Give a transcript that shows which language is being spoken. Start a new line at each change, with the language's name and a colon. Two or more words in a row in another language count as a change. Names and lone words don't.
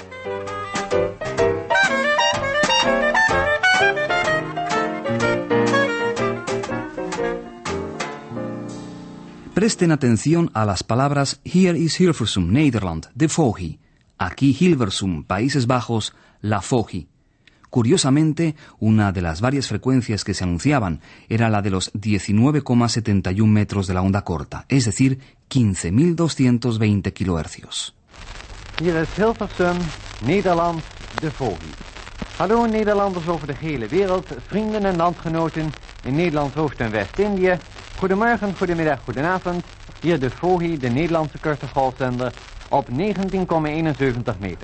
Spanish: Presten atención a las palabras
Dutch: Hier is Hilversum, Nederland, de FOHI.
Spanish: Aquí Hilversum, Países Bajos, la FOHI. Curiosamente, una de las varias frecuencias que se anunciaban era la de los 19,71 metros de la onda corta, es decir, 15.220 kHz.
Dutch: Hier is Hilversum, Nederland, de Fooi. Hallo Nederlanders over de gehele wereld, vrienden en landgenoten in Nederland, Oost- en West-Indië. Goedemorgen, goedemiddag, goedenavond. Hier de FOHI, de Nederlandse korte golfzender, op 19,71 meter.